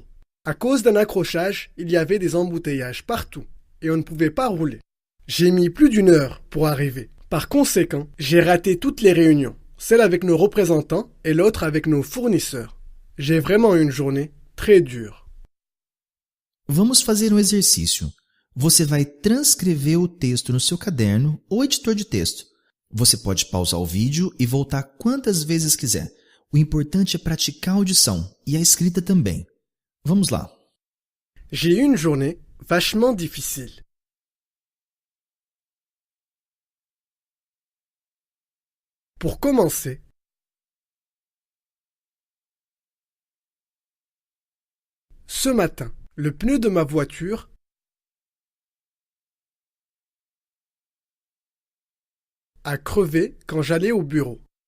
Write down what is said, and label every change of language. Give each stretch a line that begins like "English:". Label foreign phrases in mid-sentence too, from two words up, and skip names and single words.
French: À cause d'un accrochage, il y avait des embouteillages partout et on ne pouvait pas rouler. J'ai mis plus d'une heure pour arriver. Par conséquent, j'ai raté toutes les réunions, celle avec nos représentants et l'autre avec nos fournisseurs. J'ai vraiment eu une journée très dure.
Portuguese: Vamos fazer um exercício. Você vai transcrever o texto no seu caderno ou editor de texto. Você pode pausar o vídeo e voltar quantas vezes quiser. O importante é praticar a audição e a escrita também. Vamos lá.
French: J'ai eu une journée vachement difficile. Pour commencer, ce matin, le pneu de ma voiture a crevé quand j'allais au bureau.